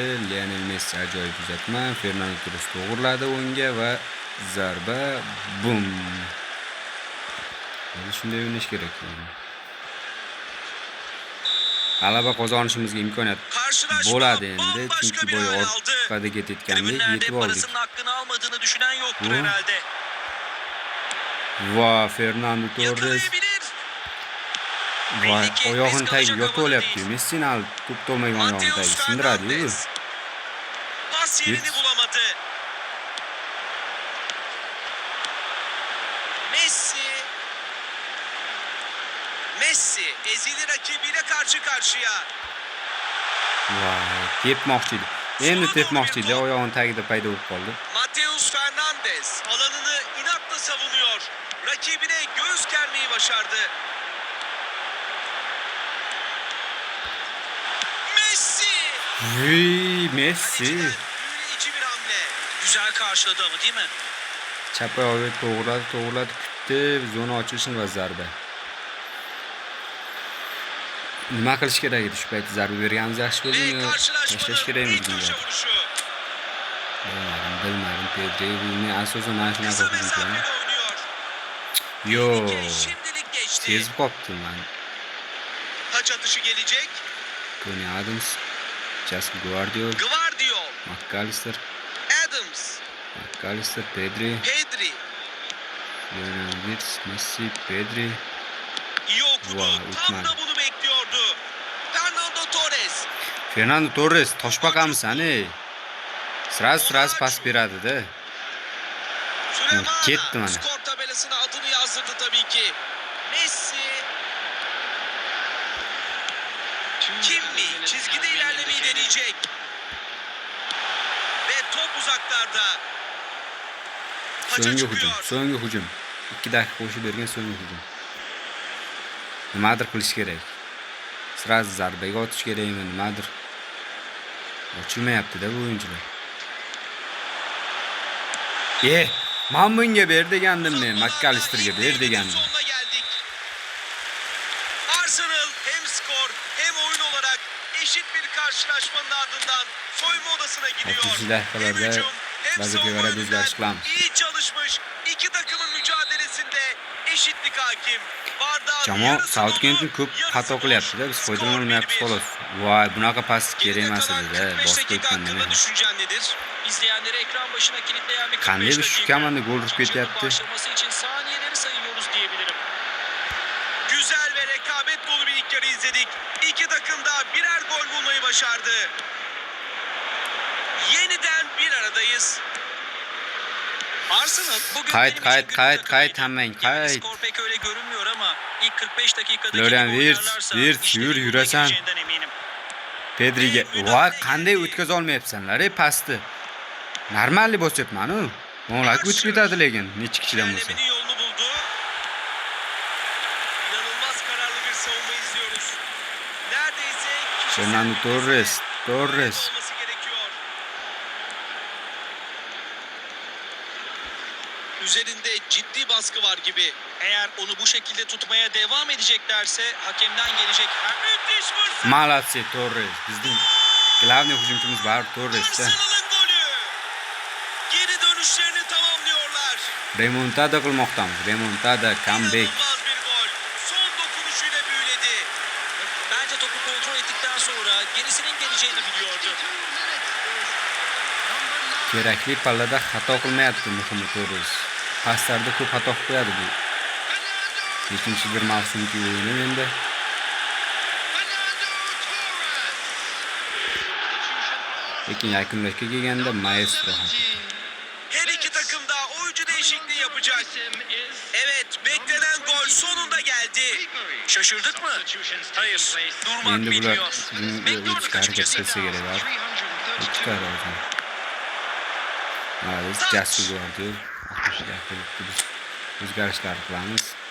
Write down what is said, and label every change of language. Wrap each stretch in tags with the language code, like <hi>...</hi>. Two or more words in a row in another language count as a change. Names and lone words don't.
<uz>Lionel Messi ajoyib uzatma, Fernando Torres to'g'riladi o'ngga va zarba bum. Shunday o'ynash kerak. G'alaba qozonishimizga imkoniyat bo'ladi endi, chunki boya orqada ketayotgandik, yetib oldik.</uz> <tr>Hakkını almadığını düşünen yoktur herhalde.</tr> <uz>Va, Fernando Torres. Voy, oyog'ini tagiga yotib olyapti. Messini al to'p olmagan oyog'ini tagiga sindiradi-ku.</uz> <tr>Pas yerini bulamadı. Messi ezili rakibiyle karşı karşıya.</tr> <uz>Voy, tepmoqchi edi. Oyog'ini tagida paydo bo'lib qoldi.</uz> <tr>Mateus Fernandes alanını inatla savunuyor. Rakibine göğüs germeyi başardı. Messi. Güzel karşıladı ama değil mi?</tr> <uz>Chap oyog'iga to'g'riladi, kutdi. Zona ochilishini va zarba. Nima qilish kerak edi? Shu paytda zarba berganimiz yaxshi</uz> <tr>Ve</tr> <uz>bo'ldimi? Tashlash</uz> <tr>karşılaşmanın</tr> <uz>kerakmi</uz> <tr>ilk</tr> <uz>bizga?</uz> <tr>köşe vuruşu.</tr> <uz>Bilmadim. Pedri men asosan mana shunaqa</uz> <tr>Kısa</tr> <uz>qildim.</uz> <tr>mesafeli oynuyor.</tr> <uz>Yo,</uz> <tr>Tehlike şimdilik geçti.</tr> <uz>sezib qolibdim man.</uz> <tr>Taç atışı gelecek. Tony Adams, Justin Guardiola, Gvardiol. McAllister, Adams. Pedri, Pedri. Lionel Messi, Pedri. İyi okudu.</tr> <uz>Vay,</uz> <tr>Tam</tr> <uz>Utman.</uz> <tr>da bunu bekliyordu. Fernando Torres.</tr> <uz>Fernando Torres toshbaqamisan ey. Sraz pas beradi-da.</uz> <tr>Süleyman</tr> <uz>Ketdi mana.</uz> <tr>skor tabelasına adını yazdırdı tabii ki. Messi. Kimmi çizgide ilerlemeyi deneyecek. Ve top uzaklarda. Taça</tr> <uz>So'nggi hujum. 2 daqiqa qo'shib bergan so'nggi hujum. Nimadir qilish kerak. Sraz zarbaga o'tish kerakmi, nimadir. Ochilmayapti-da bu o'yinchilar. Men bunga ber degandim men, McAllisterga ber degandim.</uz> <tr>Sonuna geldik. Arsenal hem skor hem oyun olarak eşit bir karşılaşmanın ardından soyunma odasına gidiyor. 30 dakikalarda Hem hücum hem</tr> <uz>vaziyetga</uz> <tr>savunma</tr> <uz>qarab</uz> <tr>yönünden</tr> <uz>o'zgarish qilamiz.</uz> <tr>iyi çalışmış. İki takımın mücadelesinde eşitlik hakim. Bardağın</tr> <uz>Jamoa</uz> <tr>yarısı</tr> <uz>Southampton</uz> <tr>dolu,</tr> <uz>ko'p</uz> <tr>yarısı</tr> <uz>xato</uz> <tr>boş.</tr> <uz>qilyapti-da, biz</uz> <tr>Skor</tr> <uz>foydalanmayapmiz</uz> <tr>1-1.</tr> <uz>xolos. Voy, bunaqa pas kerak</uz> <tr>Geride</tr> <uz>emas</uz> <tr>kalan</tr> <uz>edi-da,</uz> <tr>45</tr> <uz>bosib</uz> <tr>dakika</tr> <uz>qo'yibman</uz> <tr>hakkında</tr> <uz>nima.</uz> <tr>düşüncen nedir? İzleyenleri ekran başına kilitleyen bir 45</tr> <uz>Qanday</uz> <tr>dakika.</tr> <uz>biz shu komanda gol urib</uz> <tr>Maçın</tr> <uz>ketyapti?</uz> <tr>başlaması için saniyeleri sayıyoruz diyebilirim. Güzel ve rekabet dolu bir ilk yarı izledik. İki takım da birer gol bulmayı başardı. Yeniden bir aradayız. Arsenal bugün Kayıt, benim kayıt, için kayıt, günün kayıt takımıydı. hemen, Yani kayıt. skor pek öyle görünmüyor ama ilk 45 dakikadaki Florian gibi Wirtz, oynarlarsa Wirtz, işlerin</tr> <uz>yur,</uz> <tr>yoluna</tr> <uz>yurasan.</uz> <tr>gireceğinden eminim.</tr> <uz>Pedriga, voy, qanday o'tkaza olmayapsanlar ey pasni. Normalni bosyapman-ku. O'nglarga o'tib ketadi lekin necha kishidan bo'lsa.</uz> <tr>İlerlemenin yolunu buldu. İnanılmaz kararlı bir savunma izliyoruz. Neredeyse Fernando Torres. olması gerekiyor. Üzerinde ciddi baskı var gibi. Eğer onu bu şekilde tutmaya devam edeceklerse hakemden gelecek müthiş fırsat.</tr> <uz>Молодцы, Torres. Bizning главный hujumchimiz bor Torres-da.</uz> <tr>Arsenal'ın golü. Geri dönüşlerini tamamlıyorlar.</tr> <uz>Remontada qilmoqdamiz. Remontada, comeback.</uz> <tr>İnanılmaz bir gol. Son dokunuşuyla büyüledi. Bence topu kontrol ettikten sonra gerisinin geleceğini biliyordu.</tr> <uz>Kerakli pallada xato qilmayapti muhimi Torres. Paslarda ko'p xato qilib qo'yadi bu. Nechinchidir mavsumki o'yini endi. Lekin yakunlashga kelganda maestro.</uz> <tr>Her iki takım da oyuncu değişikliği yapacak. Evet, beklenen gol sonunda geldi. Şaşırdık mı? Hayır, durmak</tr> <uz>Endi bular</uz> <tr>bilmiyor.</tr> <uz>bizning</uz> <tr>Bekliyorduk</tr> <uz>o'yinchiga harakat</uz> <tr>açıkçası.</tr> <uz>qilsa kerak bor. Chiqadi o'zim. Mana biz Jasper Guardiola 60 daqiqada biz o'zgarishlar qilamiz.</uz>